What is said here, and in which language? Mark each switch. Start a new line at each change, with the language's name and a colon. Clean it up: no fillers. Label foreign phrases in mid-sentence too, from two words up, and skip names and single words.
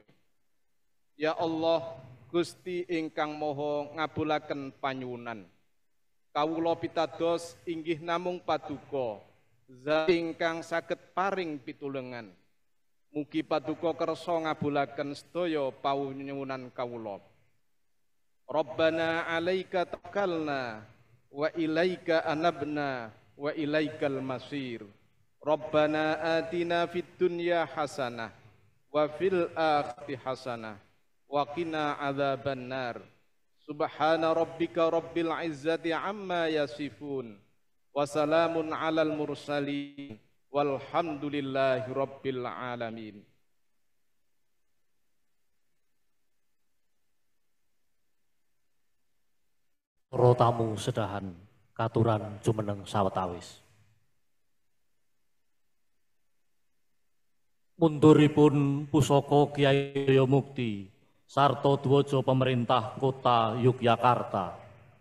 Javanese: Ya Allah, Gusti ingkang Maha ngabulaken panyuwunan, kawula pitados inggih namung paduka zat ingkang saged paring pitulungan. Mugi paduka kersa ngabulaken sedaya panyuwunan kawula.
Arabic: ربنا عليك توكلنا وإليك أنبنا وإليك المصير. ربنا آتنا في الدنيا حسنة وفي الآخرة حسنة وقنا عذاب النار. سبحان ربك رب العزة عما يصفون. وسلام على المرسلين والحمد لله رب العالمين.
Javanese: Para tamu sedahan katuran jumeneng sawetawis. Munduripun pusaka Kyai Daya Mukti sarta Dwaja Pemerintah Kota Yogyakarta.